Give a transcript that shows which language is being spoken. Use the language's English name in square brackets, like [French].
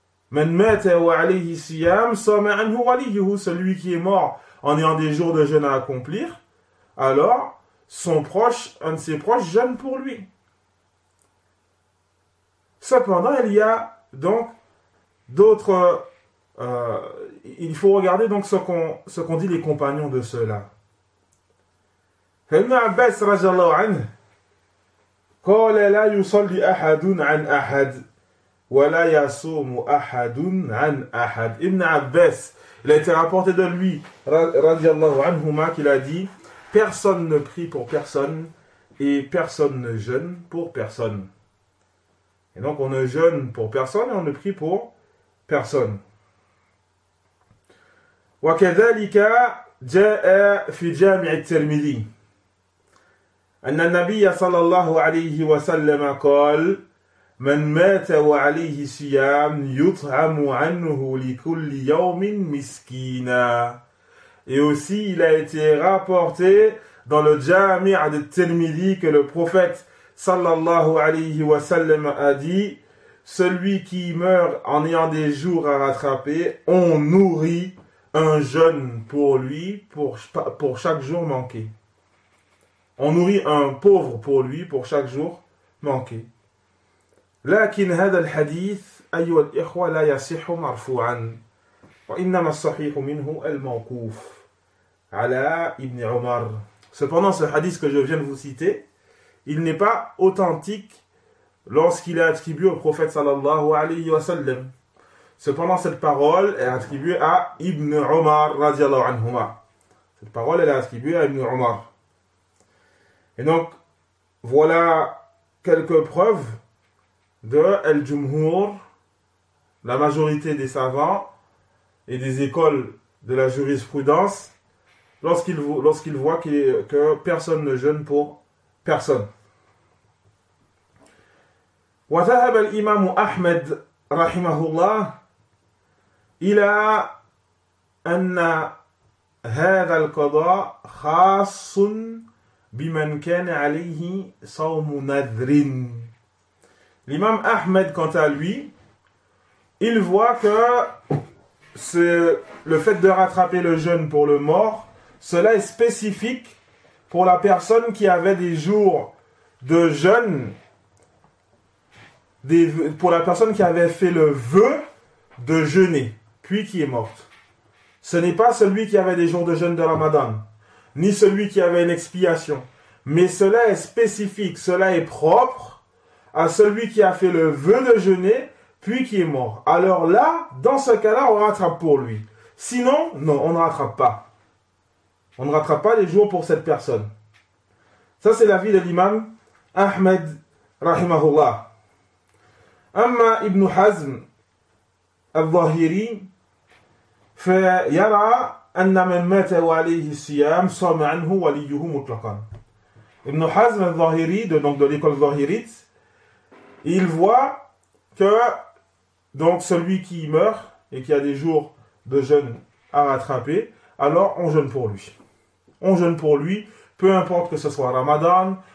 [Arabic] Man mata wa alayhi siyam sama anhu waliyuhu, [French] celui qui est mort en ayant des jours de jeûne à accomplir, alors son proche, un de ses proches jeûne pour lui. Cependant, il y a donc d'autres, il faut regarder donc ce qu'ont dit les compagnons de ceux-là. [Arabic] Ibn Abbas radiallahu anhu قال لا يصلي أحد عن أحد ولا يصوم أحد عن أحد. [French] Ibn Abbas, il a été rapporté de lui radiallahu anhuma qu'il a dit, personne ne prie pour personne et personne ne jeûne pour personne. Et donc on ne jeûne pour personne et on ne prie pour personne. [Arabic] وكذلك جاء في جامع الترمذي أن النبي صلى الله عليه وسلم قال من مات وعليه صيام يطعم عنه لكل يوم مسكينا. [French] Et aussi il a été rapporté dans le Jami' de Tirmidhi que le prophète sallallahu alayhi wa sallam a dit, celui qui meurt en ayant des jours à rattraper, on nourrit un jeûne pour lui pour chaque jour manqué. On nourrit un pauvre pour lui pour chaque jour manqué. [Arabic] لكن هذا الحديث أيها الإخوة لا يصح مرفوعا وإنما الصحيح منه الموقوف على ابن عمر. [French] Cependant, ce hadith que je viens de vous citer, il n'est pas authentique lorsqu'il est attribué au prophète sallallahu alayhi wa sallam. Cependant, cette parole est attribuée à Ibn Umar radiallahu anhuma. Cette parole elle est attribuée à Ibn Umar. Et donc, voilà quelques preuves de Al-Jumhur, la majorité des savants et des écoles de la jurisprudence, lorsqu'ils voient que personne ne jeûne pour personne. [Arabic] وذهب الإمام أحمد رحمه الله إلى أن هذا القضاء خاص بمن كان عليه صوم نذر. [French] L'imam Ahmed, quant à lui, il voit que le fait de rattraper le jeûne pour le mort, cela est spécifique pour la personne qui avait des jours de jeûne, pour la personne qui avait fait le vœu de jeûner, puis qui est morte. Ce n'est pas celui qui avait des jours de jeûne de Ramadan, ni celui qui avait une expiation, mais cela est spécifique, cela est propre à celui qui a fait le vœu de jeûner, puis qui est mort. Alors là, dans ce cas-là, on rattrape pour lui. Sinon, non, on ne rattrape pas. On ne rattrape pas les jours pour cette personne. Ça, c'est l'avis de l'imam Ahmed, rahimahullah. [Arabic] Amma Ibn Hazm al-Zahiri فيرى أن من مات وعليه الصيام صام عنه وليه مطلقا. [French] Ibn Hazm al-Zahiri, donc de l'école zahirite, il voit que donc celui qui meurt et qui a des jours de jeûne à rattraper, alors on jeûne pour lui. On jeûne pour lui, peu importe que ce soit Ramadan,